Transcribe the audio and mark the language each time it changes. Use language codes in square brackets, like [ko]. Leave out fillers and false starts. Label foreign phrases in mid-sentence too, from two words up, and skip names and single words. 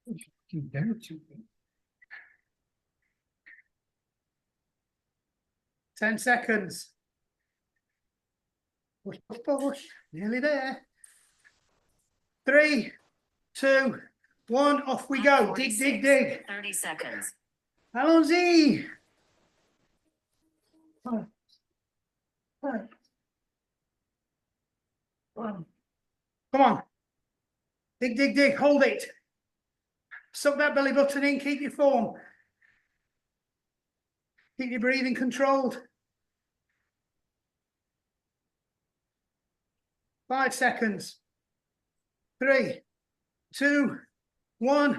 [en] 10 seconds. Push, push, push. Nearly there. 3, 2, 1, off we go. Dig, dig, dig. 30 seconds. Allons-y. Come on. Dig, dig, dig. Hold it. Suck that belly button in. Keep your form. Keep your breathing controlled. 5 seconds. 3, 2, 1.